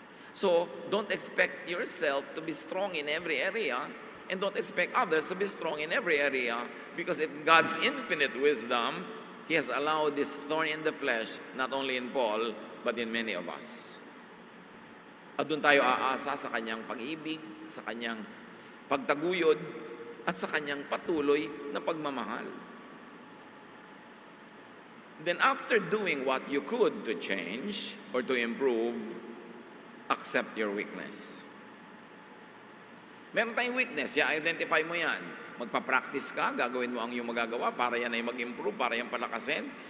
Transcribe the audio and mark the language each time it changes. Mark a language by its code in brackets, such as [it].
[en] So, don't expect yourself to be strong in every area, and don't expect others to be strong in every area, because in God's infinite wisdom, He has allowed this thorn in the flesh, not only in Paul, but in many of us. [tl] At doon tayo aasa sa kanyang pag-ibig, sa kanyang pagtaguyod, at sa kanyang patuloy na pagmamahal. [en] Then after doing what you could to change or to improve, accept your weakness. [tl] Meron tayong weakness, identify mo yan. Magpa-practice ka, gagawin mo ang iyong magagawa para yan ay mag-improve, para yan palakasin.